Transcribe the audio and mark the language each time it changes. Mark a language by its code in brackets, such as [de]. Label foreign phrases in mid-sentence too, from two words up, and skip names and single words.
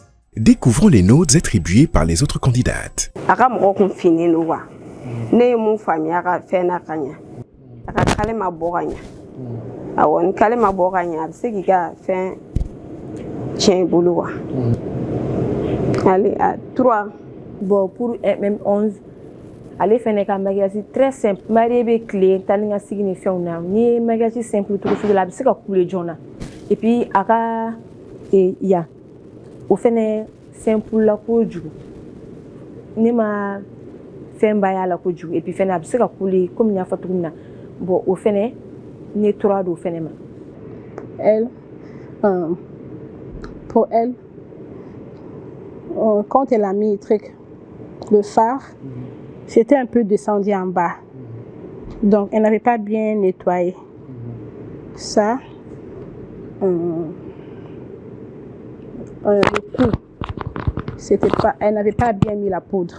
[fr] Découvrons les notes attribuées par les autres candidates. [bm] Aka mɔgɔ kun fini no wa. Ne ye mun faamuya a ka fɛn na ka ɲɛ. A ka kale ma bɔ ka ɲɛ. Awɔ ni kale ma bɔ ka ɲɛ a bɛ se k'i ka fɛn tiɲɛ i bolo wa. [fr] Allez, à 3. Bon, pour MM11, allez faire un maquillage très simple. [bm] Marie be clé, tani nga sigi ni fɛnw na. Ni [fr] maquillage simple tout suite [bm] la, a bɛ se ka couler joona. [fr] Et puis [bm] a ka ya o fɛnɛ simple la kojugu. Ne ma fɛn ba y'a la kojugu. [fr] Et puis [bm] fɛnɛ a bɛ se ka couler comme n y'a fɔ cogo min na. Bon, o fɛnɛ ne 3 do fɛnɛ ma. [fr] Elle, pour elle, quand elle a mis le phare, c'était un peu descendu en bas. Donc, elle n'avait pas bien nettoyé. Ça, le cou, c'était pas, elle n'avait pas bien mis la poudre.